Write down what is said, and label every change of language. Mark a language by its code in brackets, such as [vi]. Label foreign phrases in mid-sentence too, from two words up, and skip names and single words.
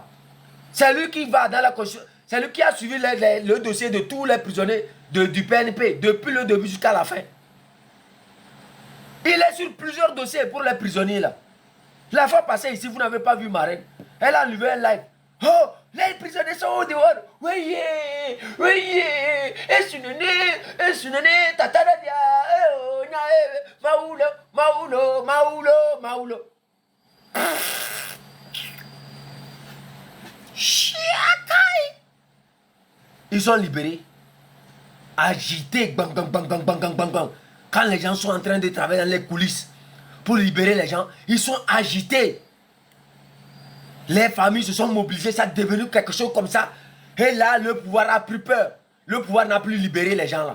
[fr] C'est lui qui va dans la constitution. C'est lui qui a suivi le dossier de tous les prisonniers du PNP depuis le début jusqu'à la fin. Il est sur plusieurs dossiers pour les prisonniers là. La fois passée ici, vous n'avez pas vu Marraine. Elle a enlevé un live. Oh, les prisonniers sont au dehors. Oui, oui, et sunene, tataradia, maulo. Chiakai. Ils sont libérés. Agités, bang, bang, bang, bang, bang, bang, bang, bang. Quand les gens sont en train de travailler dans les coulisses pour libérer les gens, ils sont agités. Les familles se sont mobilisées, ça est devenu quelque chose comme ça. Et là, le pouvoir a pris peur. Le pouvoir n'a plus libéré les gens là.